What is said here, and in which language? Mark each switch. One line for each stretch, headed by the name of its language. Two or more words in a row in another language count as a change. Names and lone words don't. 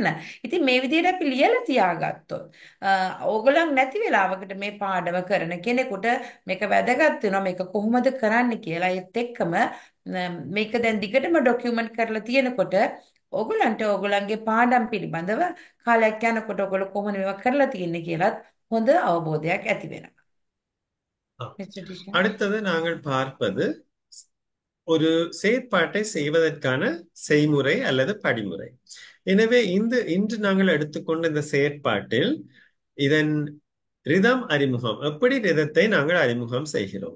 Sinhala: ඉතින් මේ විදිහට අපි ලියලා තියාගත්තොත් ඕගොල්ලන් නැති වෙලාවකට මේ පාඩම කරන කෙනෙකුට මේක වැදගත් වෙනවා මේක කොහොමද කරන්න කියලා. ඒත් එක්කම මේක දැන් දිගටම ડોකියුමන්ට් කරලා තියෙනකොට ඕගොල්ලන්ට ඕගොල්ලන්ගේ පාඩම් පිළිබඳව කාලයක් යනකොට ඕගොල්ලෝ කොහොමද මේවා කරලා තියෙන්නේ කියලාත් හොඳ අවබෝධයක් ඇති වෙනවා.
Tamil: அடுத்தது நாங்கள் பார்ப்பது ஒரு செயற்பாட்டை செய்வதற்கான செய்முறை அல்லது படிமுறை. எனவே இன்று நாங்கள் எடுத்துக்கொண்ட இந்த செயற்பாட்டில் இதன் ரிதம் அறிமுகம், எப்படி ரிதத்தை நாங்கள் அறிமுகம் செய்கிறோம்.